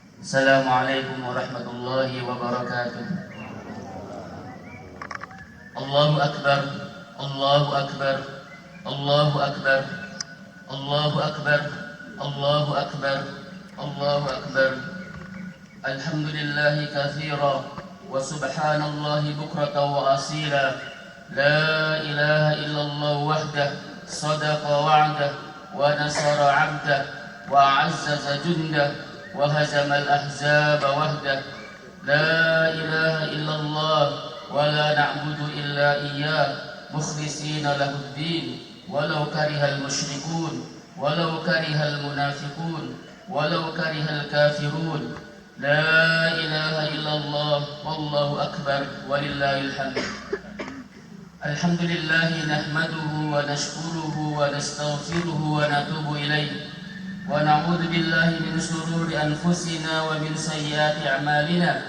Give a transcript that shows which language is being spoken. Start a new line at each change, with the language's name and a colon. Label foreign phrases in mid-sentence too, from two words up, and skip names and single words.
Arabic: السلام عليكم ورحمة الله وبركاته الله أكبر الله أكبر الله أكبر الله أكبر الله أكبر الله أكبر. الحمد لله كثيرا وسبحان الله بكرة وأصيلا. لا إله إلا الله وحده صدق وعده ونصر عبده وأعز جنده وهزم الأحزاب وحده. لا إله إلا الله ولا نعبد إلا إياه مخلصين له الدين ولو كره المشركون ولو كره المنافقون ولو كره الكافرون. لا إله إلا الله والله أكبر ولله الحمد. الحمد لله نحمده ونشكره ونستغفره ونتوب إليه ونعوذ بالله من شرور أنفسنا ومن سيئات أعمالنا.